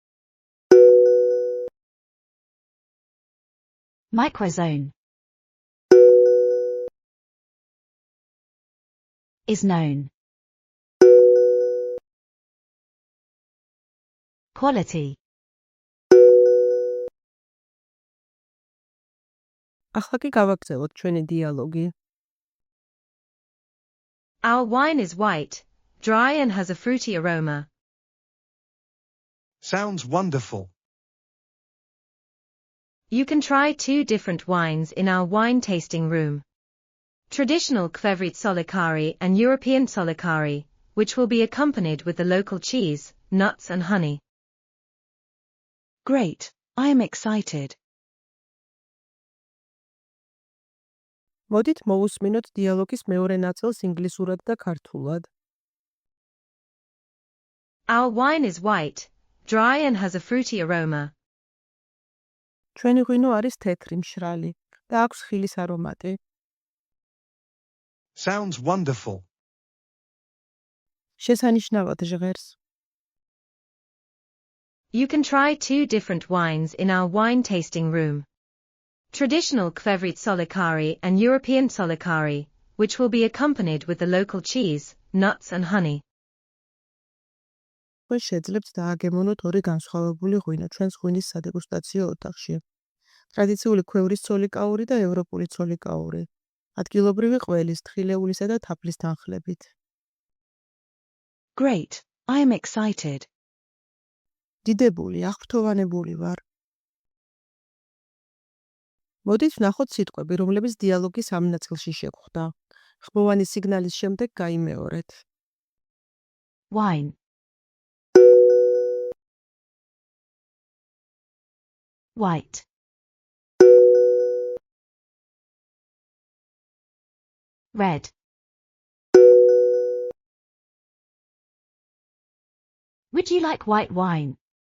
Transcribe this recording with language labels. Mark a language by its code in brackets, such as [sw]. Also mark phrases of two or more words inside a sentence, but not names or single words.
[en] Microzone. Is known. Quality. [ka] ახლა კი გავაგრძელოთ ჩვენი დიალოგი. [en] Our wine is white, dry and has a fruity aroma. Sounds wonderful. You can try 2 different wines in our wine tasting room. Traditional Kvevrit Solicari and European Solicari, which will be accompanied with the local cheese, nuts and honey. Great. I am excited. [ka] მოდით მოусმინოთ დიალოგის მეორე ნაწილს ინგლისურად და ქართულად. [en] Our wine is white, dry and has a fruity aroma. [ka] ჩვენი ღვინო არის თეთრი, მშრალი და აქვს ხილის არომატი. [en] Sounds wonderful. [ka] შესანიშნავად ჟღერს. [en] You can try 2 different wines in our wine tasting room. Traditional Kvevrit Solicari and European Solicari, which will be accompanied with the local cheese, nuts and honey. [ka] თქვენ შეძლებთ დააგემონოთ ორი განსხვავებული ღვინო ჩვენს ღვინის სადეგუსტაციო ოთახში. ტრადიციული ქვევრის ცოლიკაური და ევროპული ცოლიკაური. ადგილობრივი ყველის, თხილეულისა და თაფლის თანხლებით. [en] Great. I am excited. [ka] დიდებული, აღფრთოვანებული ვარ. მოდით ვნახოთ სიტყვები, რომლებიც დიალოგის ამ ნაწილში შეგხვდა. ხმოვანი სიგნალის შემდეგ გაიმეორეთ. [en] Wine. White. Red. Would you like white wine?